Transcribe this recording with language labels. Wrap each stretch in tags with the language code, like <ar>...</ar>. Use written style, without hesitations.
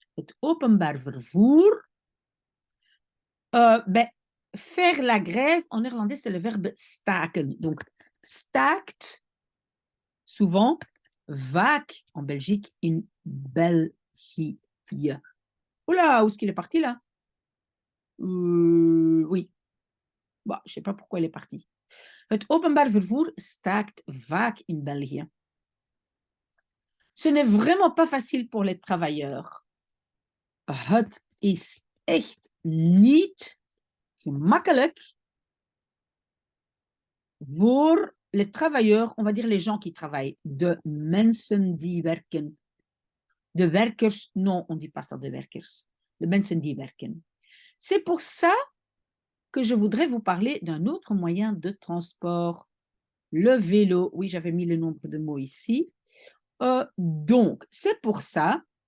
<nl>Het openbaar vervoer.</nl> <fr>Faire la grève, en néerlandais, c'est le verbe</fr> <nl>staken.</nl> <fr>Donc,</fr> <nl>staakt,</nl> <fr>souvent,</fr> <nl>vaak</nl> <fr>en Belgique,</fr> <nl>in België.</nl> <fr>Oula, où est-ce qu'il est parti là? Oui. Bon, je ne sais pas pourquoi il est parti.</fr> <nl>Het openbaar vervoer staakt vaak in België.</nl> <fr>Ce n'est vraiment pas facile pour les travailleurs.</fr> <nl>Het is echt niet gemakkelijk voor</nl> <fr>les travailleurs, on va dire les gens qui travaillent,</fr> <nl>de mensen die werken. De werkers,</nl> <fr>non, on ne dit pas ça</fr> <nl>de werkers. De mensen die werken.</nl> <fr>C'est pour ça que je voudrais vous parler d'un autre moyen de transport. Le vélo. Oui, j'avais mis le nombre de mots ici. Donc, c'est pour ça.</fr>